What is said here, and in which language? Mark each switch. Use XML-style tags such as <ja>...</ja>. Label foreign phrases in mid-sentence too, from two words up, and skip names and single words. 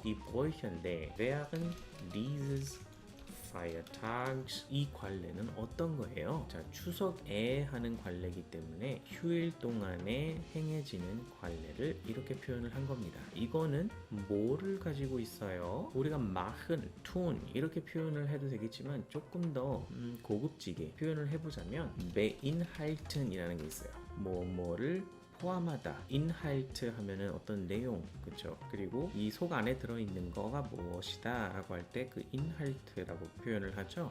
<de>Die Bräuche</de> <ko>인데</ko> <de>während dieses Feiertags</de> <ko>이 관례는 어떤 거예요? 자, 추석에 하는 관례이기 때문에 휴일 동안에 행해지는 관례를 이렇게 표현을 한 겁니다. 이거는 뭐를 가지고 있어요? 우리가</ko> <de>machen, tun</de> <ko>이렇게 표현을 해도 되겠지만 조금 더 고급지게 표현을 해보자면 beinhalten이라는 게 있어요. 뭐뭐를 포함하다. 인할트 하면은 어떤 내용, 그쵸? 그리고 이 속 안에 들어있는 거가 무엇이다 라고 할 때 그 인할트라고 표현을 하죠.</ko>